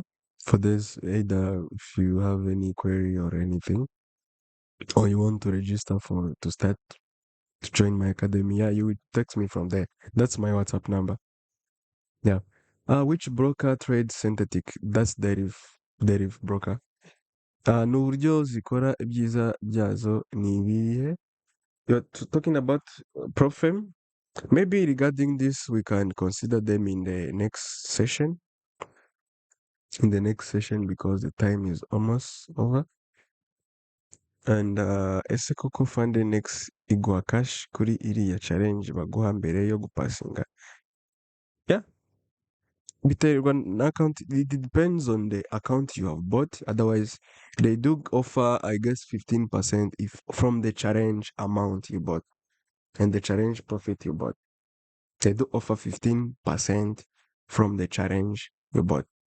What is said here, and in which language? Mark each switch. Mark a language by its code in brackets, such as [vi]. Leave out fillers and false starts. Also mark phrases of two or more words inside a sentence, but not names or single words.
[en] For this, either if you have any query or anything, or you want to register to start to join my academy, yeah, you would text me from there. That's my WhatsApp number. Yeah. Which broker trades synthetic? That's deriv broker. [rw] N'uburyo zikora ibyiza byazo ni ibihe? [en] You're talking about Profem? Maybe regarding this, we can consider them in the next session. In the next session, because the time is almost over. [rw] And ese koko Funded Next igwa cash kuri iriya challenge baguha mbere yo gupasinga? [en] Yeah. [rw] Biterwa na [en] account, it depends on the account you have bought. Otherwise, they do offer, I guess, 15% if from the challenge amount you bought and the challenge profit you bought. They do offer 15% from the challenge you bought.